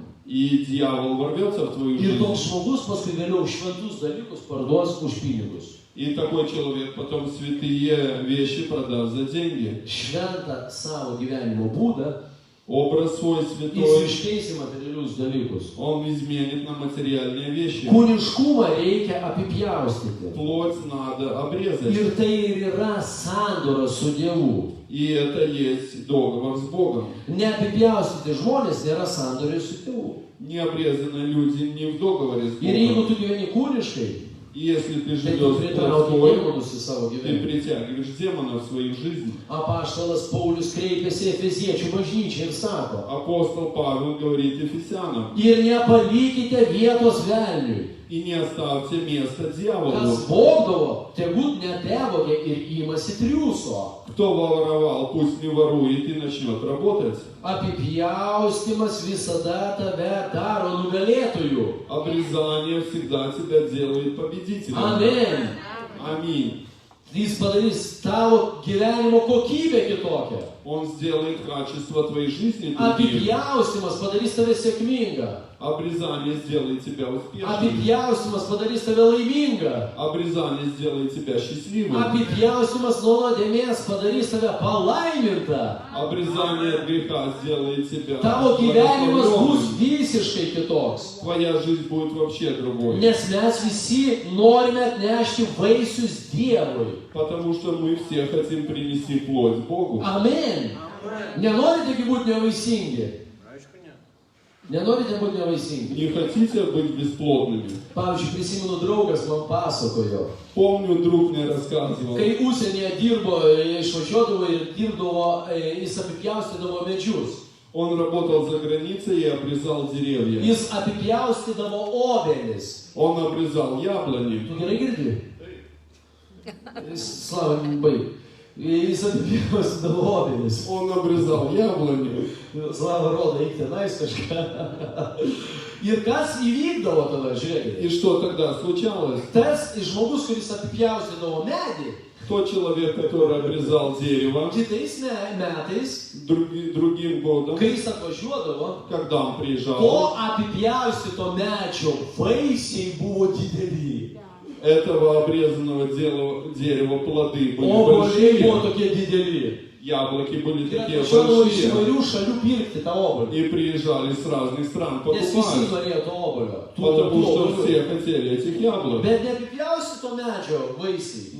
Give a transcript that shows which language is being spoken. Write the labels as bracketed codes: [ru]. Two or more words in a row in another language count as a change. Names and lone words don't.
[ru] и дьявол ворвется в твою [lt] Ir [ru] жизнь. [lt] toks žmogus paskui vėliau šventus dalykus parduos už pinigus. [ru] И такой человек потом святые вещи продаст за деньги. [lt] Šventą savo gyvenimo būdą [ru] Образ свой [lt] jis [ru] святой [lt] iškeis į materialius dalykus. [ru] он изменит на материальные вещи. [lt] Kūniškumą reikia apipjaustyti. [ru] Плоть надо обрезать. [lt] Ir tai ir yra sandora su Dievu. [ru] И это есть договор с Богом. [lt] Neapipjaustyti žmonės nėra sandoriai su Dievu. [ru] Необрезанные люди не в договоре с [lt] Ir jeigu [ru] Богом. [lt] tu gyveni kūniškai, [ru] И если ты [lt] tai tu [ru] живешь [lt] pritrauki [ru] плотской, [lt] demonus į savo [ru] ты [lt] gyvenimą. [ru] притягиваешь демонов в свою жизнь. [lt] Apaštalas Paulius kreipėsi į Efeziečių bažnyčią ir sako: [ru] Апостол Павел говорит Ефесянам: [lt] ir nepalikite vietos velniui. [ru] и не оставьте места дьяволу. [lt] Kas vogdavo, tegul netevogia ir imasi triūso. [ru] Кто воровал, пусть не ворует и начнет работать. [lt] Apipjaustimas visada tave daro nugalėtoju. [ru] Обрезание всегда тебя делает победителем. [lt] Amen. [ru] Аминь. [lt] Jis padarys tavo gyvenimo kokybę kitokią. [ru] Он сделает качество твоей жизни другим. [lt] Apipjaustimas padarys tave sėkmingą. [ru] Обрезание сделает тебя успешным. [lt] Apipjaustimas padarys tave laimingą. [ru] Обрезание сделает тебя счастливым. [lt] Apipjaustimas nuo nuodėmės padarys tave palaimintą. [ru] Обрезание от греха сделает тебя [lt] Tavo gyvenimas bus [ru] благословенным. [lt] visiškai kitoks. [ru] Твоя жизнь будет вообще другой. [lt] Nes mes visi norime atnešti vaisius Dievui. [ru] Потому что мы все хотим принести плоть Богу. [lt] Amen. Nenorite būti nevaisingi. Nenorite būti nevaisingi. [ru] Не хотите быть бесплодными? [lt] Pavyzdžiui, prisimenu, draugas man pasakojo, [ru] Помню, друг мне рассказывал, [lt] kai užsienyje dirbo, išvažiuodavo ir dirbdavo, jis apipjaustydavo medžius. [ru] он работал за границей и обрезал деревья. [lt] Jis apipjaustydavo obelis. [ru] Он обрезал яблони. [lt] Tu gerai girdi? Slava baig. Jis apipjaustydavo obelis. [ru] Он обрезал яблони. [lt] Slava rodo, eik tenais kažką. Ir kas įvykdavo tada, žiūrėkite. [ru] И что тогда случалось? [lt] Tas žmogus, kuris apipjaustydavo medį, [ru] Тот человек, который обрезал дерево, [lt] kitais metais, [ru] другим годом, [lt] kai jis atvažiuodavo, [ru] когда он [lt] to [ru] приезжал, [lt] apipjaustyto medžio vaisiai buvo dideli. [ru] этого обрезанного дерева плоды были [lt] Obuoliai buvo [ru] большие, [lt] tokie dideli. [ru] яблоки были [lt] Ir [ru] такие [lt] atvažiuodavo iš [ru] большие, [lt] įvairių šalių pirkti tą obuolį. [ru] и приезжали с разных стран [lt] Nes visi [ru] покупать, [lt] norėjo to obuolio. [ru] потому что все хотели этих яблок. [lt] Bet neapipjaustyto medžio vaisiai.